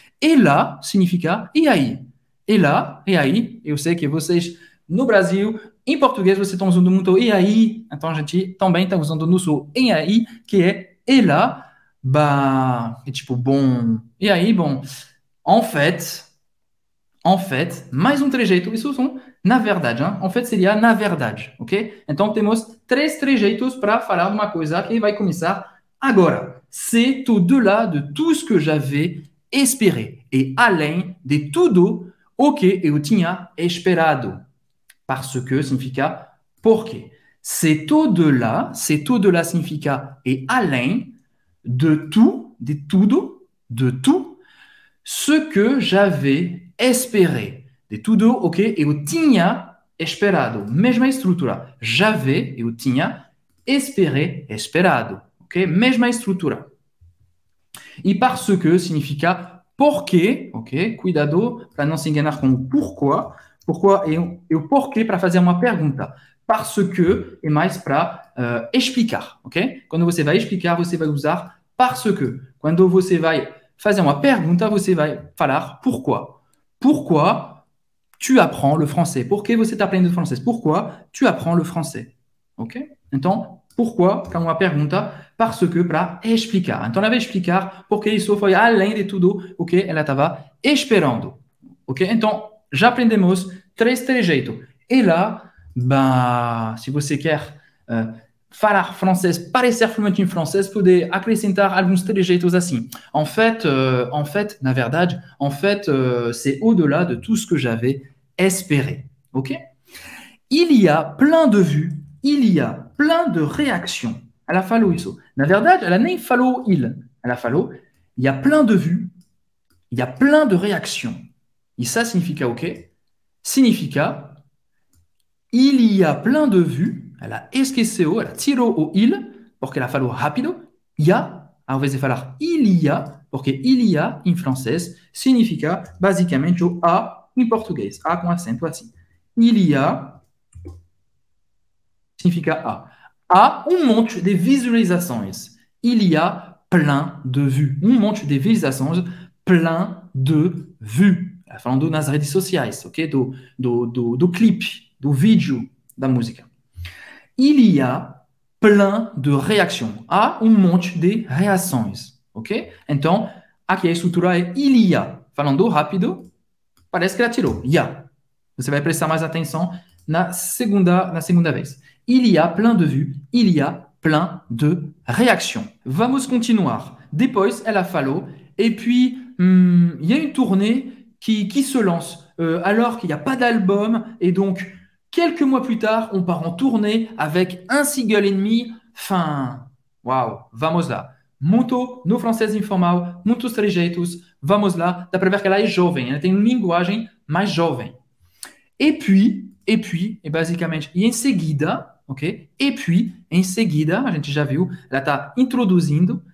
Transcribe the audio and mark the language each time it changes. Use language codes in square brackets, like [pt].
[pt] E lá significa e aí? E lá, e aí, eu sei que vocês no Brasil, em português, vocês estão usando muito e aí, então a gente também está usando no sul e aí, que é e lá, é tipo, bom, e aí, bom, [fr] en fait, [pt] mais um trejeito, isso são na verdade, hein? [fr] En fait [pt] seria na verdade, ok? Então temos 3 trejeitos para falar uma coisa que vai começar agora. [fr] C'est au-delà de tout ce que j'avais espéré [pt] et além de tudo o que eu tinha esperado. [fr] Parce que [pt] significa porque. [fr] C'est au-delà significa et além de tout, de tudo, de tout ce que j'avais espéré. [pt] De tudo o que eu tinha esperado. Mesma estrutura. J'avais, eu tinha, espéré, esperado. Ok? Mesma estrutura. E parce que significa porque, ok? Cuidado para não se enganar com o pourquoi. Pourquoi e o porquê para fazer uma pergunta. Parce que é mais para explicar, ok? Quando você vai explicar, você vai usar parce que. Quando você vai fazer uma pergunta, você vai falar pourquoi. [fr] Pourquoi tu apprends le français? [pt] Por que você está aprendendo francês? [fr] Pourquoi tu apprends le français? [pt] Ok? Então, pourquoi, para uma pergunta, parce que para explicar. Então, ela vai explicar porque isso foi além de tudo o que ela estava esperando. Ok? Então, já aprendemos 3 trejeitos. E lá, se você quer falar francês, parecer fluente em francês, pode acrescentar alguns trejeitos assim. [fr] En fait, [pt] na verdade, [fr] c'est au-delà de tout ce que j'avais espéré. Ok? Il y a plein de vues, il y a plein de réactions. [pt] Ela falou isso. Na verdade, ela nem falou il. Ela falou, [fr] il y a plein de vues, il y a plein de réactions. [pt] E ça significa o quê? Significa [fr] il y a plein de vues. [pt] Ela esqueceu, ela tirou o il, porque ela falou rápido. Il y a, ao invés de falar [fr] il y a, [pt] porque il y a em francês significa basicamente o a em português. A com acento assim. Il y a significa a. Há monte de visualizações. [fr] Il y a plein de vues. [pt] Monte de visualizações, [fr] plein de vues. [pt] Falando nas redes sociais, ok? Do clipe, do vídeo da música. [fr] Il y a plein de réactions. [pt] Há monte de reações, ok? Então, aqui a estrutura é il y a. Falando rápido, parece que ela tirou. Il y a. Você vai prestar mais atenção na segunda vez. [fr] Il y a plein de vues, il y a plein de réactions. [pt] Vamos continuar. Depois, ela falou, [fr] et puis, il y a une tournée qui se lance alors qu'il n'y a pas d'album. Et donc, quelques mois plus tard, on part en tournée avec un single et demi. [pt] Uau, vamos lá. Muito no francês informal, muitos trejeitos. Vamos lá. Dá para ver que ela é jovem. Ela tem uma linguagem mais jovem. [fr] Et puis, [pt] basicamente, e em seguida, ok? Et puis, em seguida, a gente já viu, ela está introduzindo.